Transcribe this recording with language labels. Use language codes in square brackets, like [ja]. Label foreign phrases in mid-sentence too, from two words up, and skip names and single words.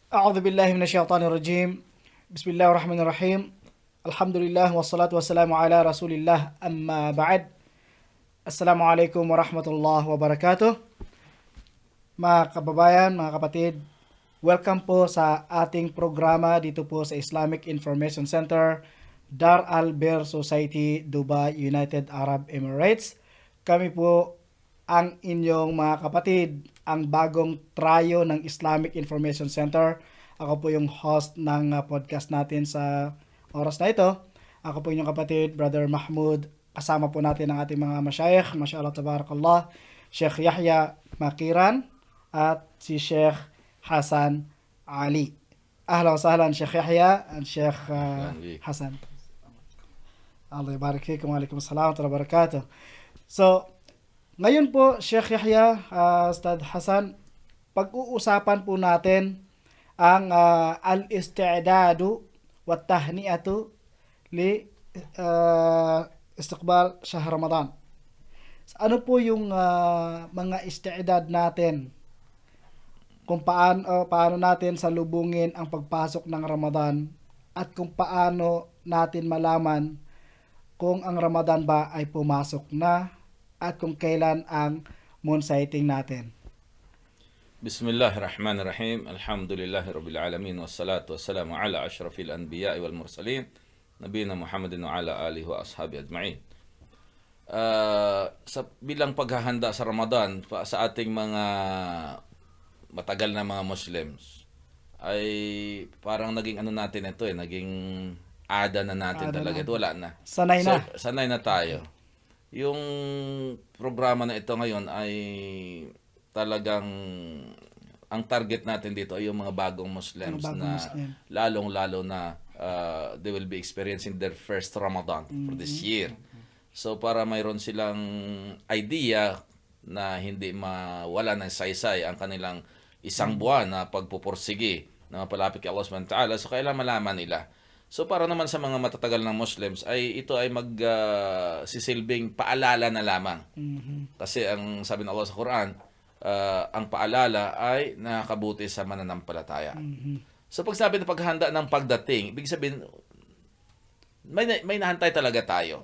[ar] أعوذ بالله من الشيطان الرجيم. بسم الله الرحمن الرحيم. الحمد لله والصلاة والسلام على رسول الله أما بعد. السلام عليكم ورحمة الله وبركاته. [tl] Mga kababayan, mga kapatid, welcome po sa ating programa dito po sa Islamic Information Center, Dar Al-Bir Society, Dubai, United Arab Emirates. Kami po ang inyong mga kapatid, ang bagong trayo ng Islamic Information Center. Ako po yung host ng podcast natin sa oras na ito. Ako po inyong kapatid, Brother Mahmoud. Kasama po natin ang ating mga masyayikh, [ar] ما شاء الله تبارك الله, [tl] Sheikh Yahya Makiran at si Sheikh Hasan Ali. [ar] أهلا وسهلا Sheikh Yahya and Sheikh Hasan. الله يبارك فيكم وعليكم السلام وبركاته. [tl] So, ngayon po, Sheikh Yahya, Ustad Hasan, pag-uusapan po natin ang [ar] الاستعداد والتهنئة لاستقبال شهر رمضان. [tl] Ano po yung mga isti'dad natin kung paano natin salubungin ang pagpasok ng Ramadan at kung paano natin malaman kung ang Ramadan ba ay pumasok na at kung kailan ang [en] moon sighting [tl] natin. [ar] بسم الله الرحمن الرحيم الحمد لله رب العالمين والصلاة والسلام على أشرف الأنبياء والمرسلين نبينا محمد وعلى آله وأصحابه أجمعين. [tl] Bilang paghahanda sa Ramadan sa ating mga matagal na mga Muslims ay parang naging natin ito naging ada na natin talaga. Ito wala na. Sanay na. Sanay na tayo. Yung programa na ito ngayon ay talagang ang target natin dito ay yung mga bagong Muslims na lalong-lalo na [en] they will be experiencing their first Ramadan for this year. [tl] So para mayroon silang idea na hindi mawala ng saysay ang kanilang isang buwan na pagpupursige na mapalapit kay Allah [ar] سبحانه وتعالى, [tl] so kailangan malaman nila. So para naman sa mga matatagal ng Muslims ay ito ay sisilbing paalala na lamang. Kasi ang sabi ng Allah sa Quran, ang paalala ay nakakabuti sa mananampalataya. So pag sabi na paghanda ng pagdating, ibig sabihin may nahantay talaga tayo.